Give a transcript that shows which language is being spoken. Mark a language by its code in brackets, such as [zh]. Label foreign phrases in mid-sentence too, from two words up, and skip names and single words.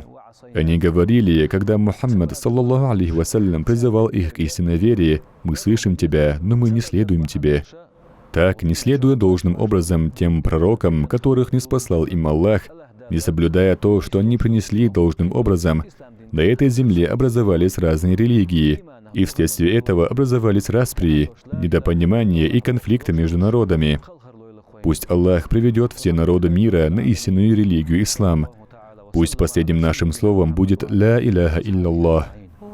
[ru] Они говорили, когда Мухаммад, [ar] صلى الله عليه وسلم, [ru] призывал их к истинной вере: «Мы слышим тебя, но мы не следуем тебе». Так, не следуя должным образом тем пророкам, которых ниспослал им Аллах, не соблюдая то, что они принесли должным образом, на этой земле образовались разные религии. И вследствие этого образовались распри, недопонимания и конфликты между народами. Пусть Аллах приведет все народы мира на истинную религию ислам. Пусть последним нашим словом будет [ar] «لا إله إلا الله».